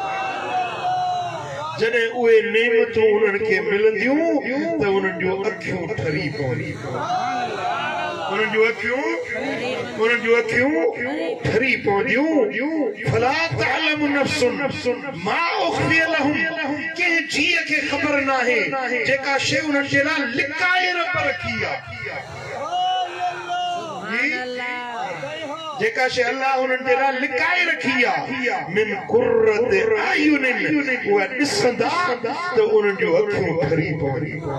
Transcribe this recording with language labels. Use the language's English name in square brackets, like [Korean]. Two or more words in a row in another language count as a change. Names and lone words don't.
[Sindhi] जॾहिं उहे नेमतूं उन्हनि खे मिलंदियूं त उन्हनि जूं अखियूं ठरी पवंदियूं, उन्हनि जूं अखियूं ठरी पवंदियूं। [Arabic] فلا تعلم نفس ما أخفي لهم, [Sindhi] कंहिं जीअ खे ख़बर नाहे जेका शइ उन्हनि जे लाइ लिकाए रब रखी आहे, जेका शइ अल्लाह उन्हनि जे लाइ लिकाए रखी आहे। [Arabic] من قرة أعين, [Sindhi] उहे ॾिसंदा त उन्हनि जूं अखियूं ठरी पवंदियूं।